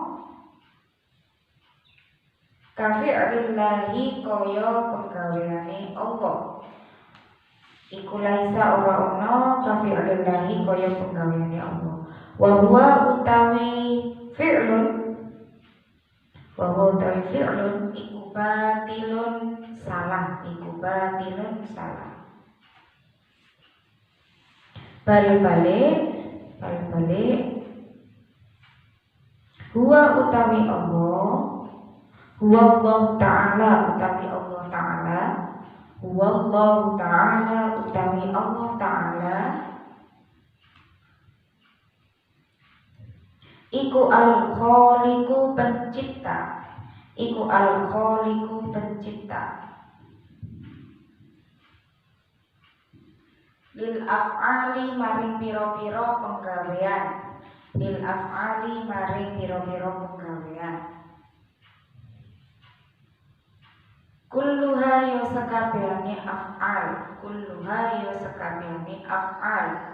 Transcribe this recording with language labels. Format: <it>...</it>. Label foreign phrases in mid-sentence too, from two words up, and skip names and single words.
<jv>kafi'lillahi kaya penggaweane Allah, iku laisa ora ono kafi'lillahi kaya penggaweane Allah</jv> <ar>وهو</ar> <jv>utawi fi'lun iku batilun salah, iku batilun salah. Balik huwa utawi Allah, huwa Allah Ta'ala utawi Allah Ta'ala, huwa Allah Ta'ala utawi Allah Ta'ala iku al-khaliqu pencipta, iku al-khaliqu pencipta</jv> <ar>للأفعال</ar> <jv>maring pira-pira penggawean,</jv> <ar>للأفعال</ar> <jv>maring pira-pira penggawean kulluha ya sakabehane af'al, kulluha ya sakabehane af'al</jv>